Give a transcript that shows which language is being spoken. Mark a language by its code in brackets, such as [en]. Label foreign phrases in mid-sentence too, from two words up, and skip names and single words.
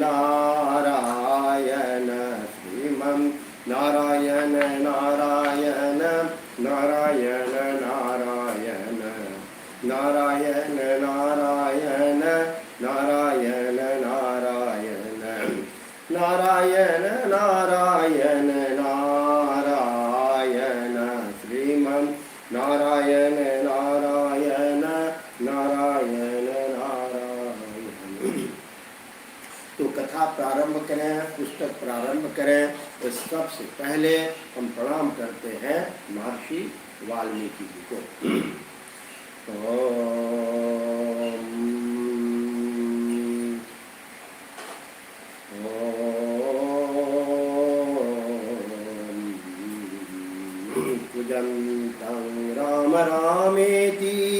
[sa] नारायण श्रीमन् नारायण नारायण नारायण नारायण नारायण नारायण नारायण नारायण नारायण नारायण नारायण श्रीमन् नारायण नारायण नारायण नारायण। [hi] तो कथा प्रारंभ करें, पुस्तक प्रारंभ करें, इस सबसे पहले हम प्रणाम करते हैं महर्षि वाल्मीकि जी को। [sa] कूजन्तं राम रामेति